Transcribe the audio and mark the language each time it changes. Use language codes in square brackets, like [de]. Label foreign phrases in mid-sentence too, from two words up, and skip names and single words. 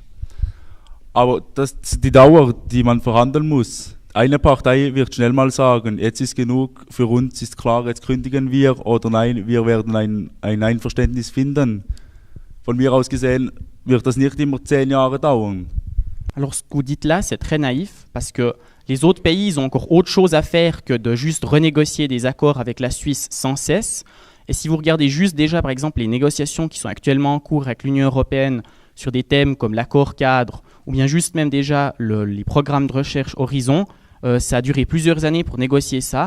[de] Aber die Dauer, die man verhandeln muss, eine Partei wird schnell mal sagen, jetzt ist genug, für uns ist klar, jetzt kündigen wir, oder nein, wir werden ein Einverständnis finden. Von mir aus gesehen wird das nicht immer 10 Jahre dauern. [fr] Alors ce que vous dites là, c'est très naïf, parce que les autres pays ils ont encore autre chose à faire que de juste renégocier des accords avec la Suisse sans cesse. Et si vous regardez juste déjà, par exemple, les négociations qui sont actuellement en cours avec l'Union européenne sur des thèmes comme l'accord cadre, ou bien juste même déjà les programmes de recherche Horizon, ça a duré plusieurs années pour négocier ça.